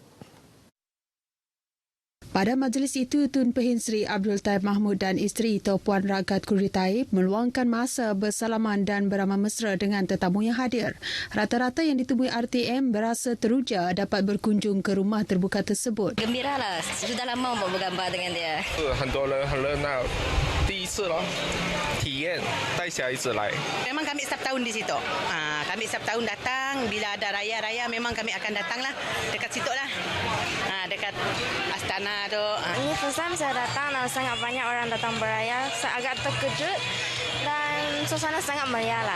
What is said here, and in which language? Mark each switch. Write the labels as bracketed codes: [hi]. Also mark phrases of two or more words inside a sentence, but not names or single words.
[ms] Pada majlis itu, Tun Pehin Sri Abdul Taib Mahmud dan isteri Tok Puan Ragat Kurdi Taib meluangkan masa bersalaman dan beramah mesra dengan tetamu yang hadir. Rata-rata yang ditemui RTM berasa teruja dapat berkunjung ke rumah terbuka tersebut. Gembiralah, sudah lama mau bergambar dengan dia. [zh] 很多人很热闹，第一次咯，体验带小孩子来。 [ms] Memang kami setiap tahun di situ. Kami setiap tahun datang, bila ada raya-raya memang kami akan datanglah dekat situ lah. Dekat Astana tu. Ini [en] first time [ms] saya datang dan sangat banyak orang datang beraya. Saya agak terkejut dan suasana sangat meriah lah.